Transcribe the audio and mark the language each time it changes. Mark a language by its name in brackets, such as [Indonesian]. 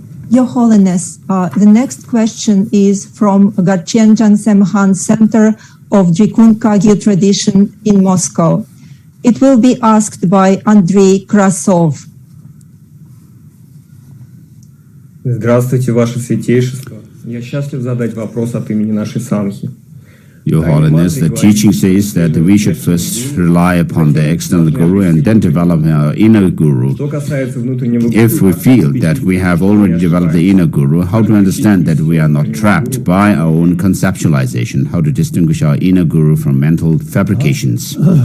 [English] Your Holiness, the next question is from Garchen Jansemhan Center of Drikun Kagyu tradition in Moscow. It will be asked by Andrei Krasov. [Russian] Здравствуйте, Ваше Святейшество. Я счастлив задать вопрос от имени нашей самхи. [English] Your Holiness, the teaching says that we should first rely upon the external guru and then develop our inner guru. If we feel that we have already developed the inner guru, how to understand that we are not trapped by our own conceptualization? How to distinguish our inner guru from mental fabrications?